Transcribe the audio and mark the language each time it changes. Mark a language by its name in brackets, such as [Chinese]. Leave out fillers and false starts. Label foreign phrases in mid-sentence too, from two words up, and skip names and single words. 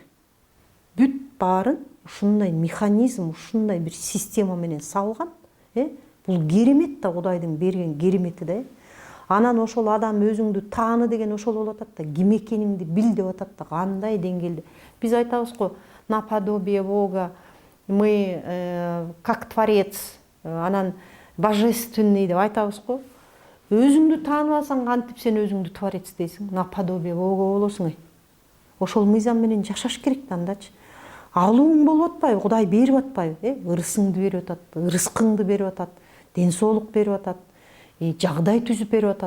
[Kyrgyz] Бүт баарын ушундай механизм, ушундай бир система менен салган. Бул керемет да, Кудайдын берген керемети да. Анан ошол адам өзүңдү тааны деген ошол болуп атат да, ким экениңди бил деп атат да, кандай деңгээлде. Биз айтабыз го, [Russian] наподобие Бога, мы как творец, [Kyrgyz] анан божественный деп айтабыз го. Өзүңдү тааныбасаң кантип сен өзүңдү творец дейсиң, [Russian] наподобие Бога болосуң. [Kyrgyz] Ошол мыйзам менен жашаш керек да андачы. Алууң болуп атпайбы, Кудай берип атпайбы, ырысыңды берип атат, рызкыңды берип атат, ден соолук берип атат, жагдай түзүп берип атат.